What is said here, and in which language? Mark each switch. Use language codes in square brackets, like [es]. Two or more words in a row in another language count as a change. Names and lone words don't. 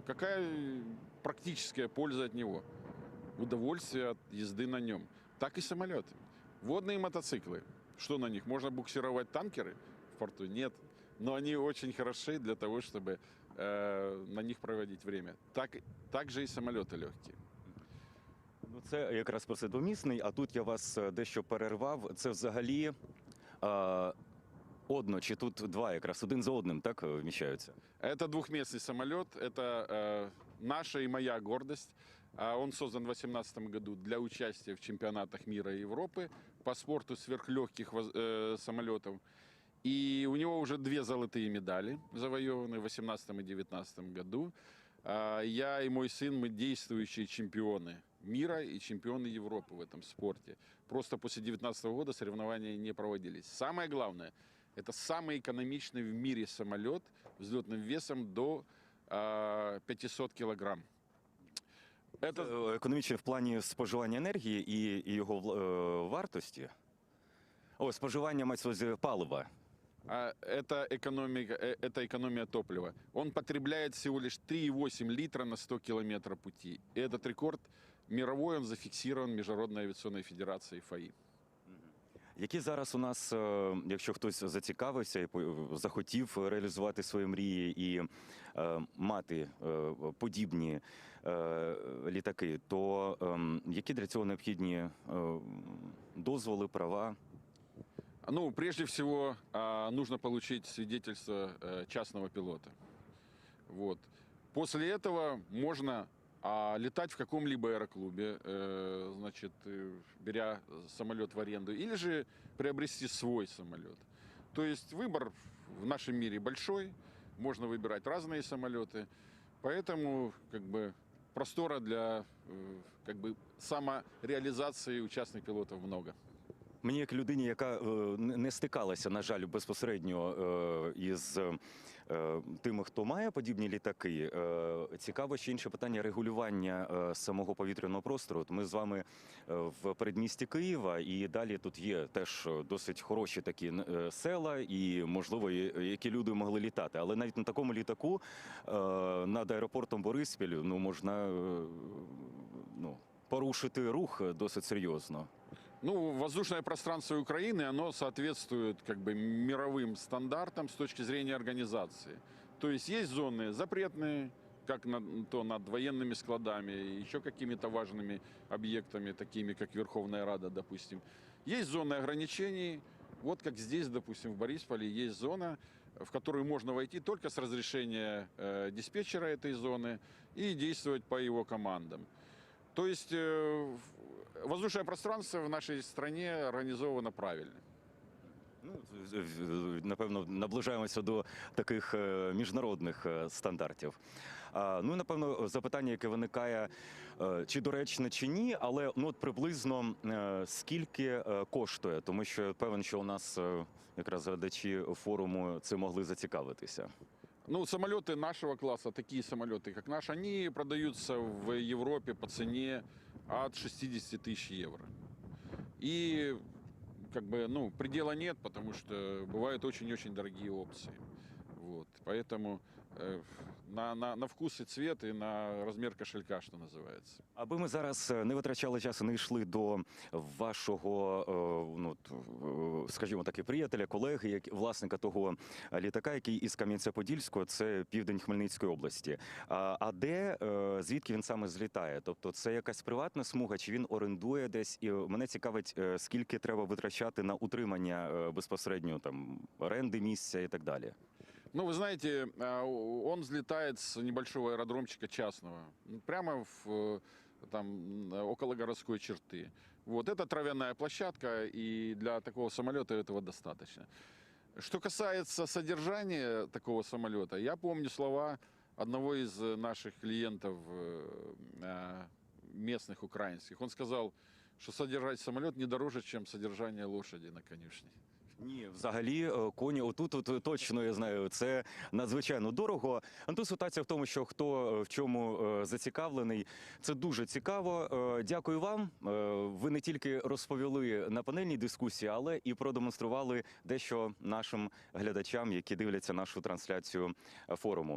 [ru] Какая практическая польза от него? Удовольствие от езды на нем. Так и самолеты. Водные мотоциклы. Что на них? Можно буксировать танкеры в порту? Нет. Но они очень хороши для того, чтобы на них проводить время. Так же и самолеты легкие. [uk] Ну, це якраз про це двомісний, а тут я вас дещо перервав. Це взагалі одно, чи тут два якраз, один за одним, так, вміщаються? [ru] Это двухместный самолет, это наша и моя гордость. Он создан в 2018 году для участия в чемпионатах мира и Европы по спорту сверхлегких самолетов. И у него уже 2 золотые медали завоеваны в 2018 и 2019 году. Я и мой сын, мы действующие чемпионы мира и чемпионы Европы в этом спорте. Просто после 2019 года соревнования не проводились. Самое главное, это самый экономичный в мире самолет взлетным весом до 500 килограмм. [uk] Це економічне в плані споживання енергії і його вартості? О, споживання, мається на увазі, палива. [ru] Это экономия топлива. Он потребляет всего лишь 3,8 литра на 100 километров пути. И этот рекорд мировой, он зафиксирован Международной авиационной федерацией ФАИ. [uk] Які зараз у нас, якщо хтось зацікавився і захотів реалізувати свої мрії і мати подібні літаки, то які для цього необхідні дозволи, права? [ru] Ну, прежде всего, нужно получить свидетельство частного пилота. Вот. После этого можно летать в каком-либо аэроклубе, значит, беря самолет в аренду, или же приобрести свой самолет. То есть выбор в нашем мире большой, можно выбирать разные самолеты, поэтому как бы простора для как бы самореализации участных пилотов много. [uk] Мені, як людині, яка не стикалася, на жаль, безпосередньо із тими, хто має подібні літаки, цікаво ще інше питання регулювання самого повітряного простору. От ми з вами в передмісті Києва, і далі тут є теж досить хороші такі села, і, можливо, які люди могли літати. Але навіть на такому літаку над аеропортом Бориспіль можна порушити рух досить серйозно. [ru] Ну, воздушное пространство Украины, оно соответствует как бы мировым стандартам с точки зрения организации. То есть зоны запретные, как над военными складами, еще какими-то важными объектами, такими как Верховная Рада, допустим. Есть зоны ограничений, вот как здесь, допустим, в Борисполе есть зона, в которую можно войти только с разрешения диспетчера этой зоны и действовать по его командам. То есть воздушное пространство [uk] в нашій країні організовано правильно. Напевно, наближаємося до таких міжнародних стандартів. Ну, напевно, запитання, яке виникає, чи доречне, чи ні, але от приблизно скільки коштує, тому що я певен, що у нас якраз глядачі форуму це могли зацікавитися. [ru] Ну, самолеты нашего класса, такие самолеты, как наш, они продаются в Европе по цене от 60 тысяч евро. И как бы, предела нет, потому что бывают очень-очень дорогие опции. Вот. Поэтому на вкус [uk] і цвет, і на розмір кошелька, що називається. Аби ми зараз не витрачали час і не йшли до вашого, скажімо так, приятеля, колеги, власника того літака, який із Кам'янця-Подільського, це південь Хмельницької області. А звідки він саме злітає? Тобто це якась приватна смуга, чи він орендує десь? І мене цікавить, скільки треба витрачати на утримання безпосередньо оренди місця і так далі. [ru] Ну, вы знаете, он взлетает с небольшого аэродромчика частного, прямо около городской черты. Вот, это травяная площадка, и для такого самолета этого достаточно. Что касается содержания такого самолета, я помню слова одного из наших клиентов, местных, украинских. Он сказал, что содержать самолет не дороже, чем содержание лошади на конюшне. [uk] Ні, взагалі коні отут точно, я знаю, це надзвичайно дорого. А тут ситуація в тому, що хто в чому зацікавлений, це дуже цікаво. Дякую вам. Ви не тільки розповіли на панельній дискусії, але і продемонстрували дещо нашим глядачам, які дивляться нашу трансляцію форуму.